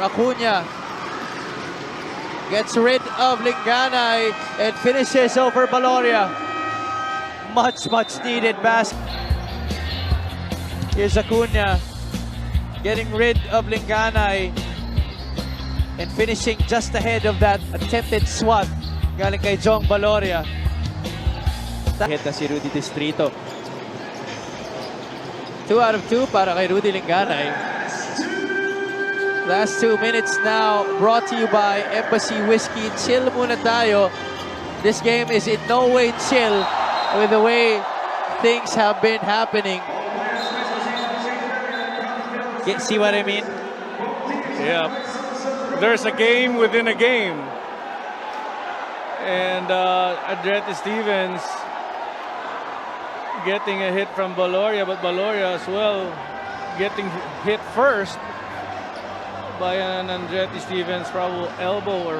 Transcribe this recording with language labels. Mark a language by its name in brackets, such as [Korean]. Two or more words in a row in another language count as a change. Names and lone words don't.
[English] Acuna gets rid of Linganay and finishes over Valoria. Much needed basket. Here's Acuna getting rid of Linganay and finishing just ahead of that attempted swat [Filipino] galing kay [English] Jong Valoria. [Filipino] Hit na si Rudy Distrito. [English] 2 out of 2 [Filipino] para kay [English] Rudy Linganay. Last 2 minutes now brought to you by Embassy Whiskey. [Filipino] Chill muna tayo. [English] This game is in no way chill with the way things have been happening. See what I mean? Yeah. There's a game within a game. And Andretti Stevens getting a hit from Valoria, but Valoria as well getting hit first by an Andretti Stevens probable elbow or